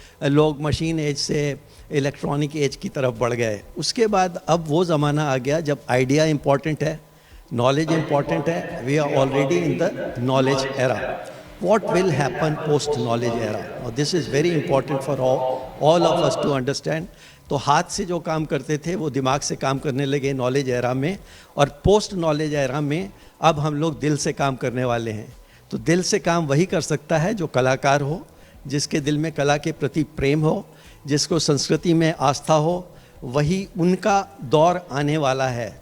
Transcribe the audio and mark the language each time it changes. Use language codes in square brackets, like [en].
[hi] लोग machine as से electronic as की तरफ बढ़ गए। उसके बाद अब वो ज़माना आ गया जब आइडिया इम्पॉर्टेंट है, नॉलेज इम्पॉर्टेंट है। [en] We are already in the knowledge era. What will happen post knowledge era? Now, this is very important for all of us to understand. [hi] तो हाथ से जो काम करते थे वो दिमाग से काम करने लगे नॉलेज एरा में, और पोस्ट नॉलेज एरा में अब हम लोग दिल से काम करने वाले हैं। तो दिल से काम वही कर सकता है जो कलाकार हो, जिसके दिल में कला के प्रति प्रेम हो, जिसको संस्कृति में आस्था हो, वही उनका दौर आने वाला है।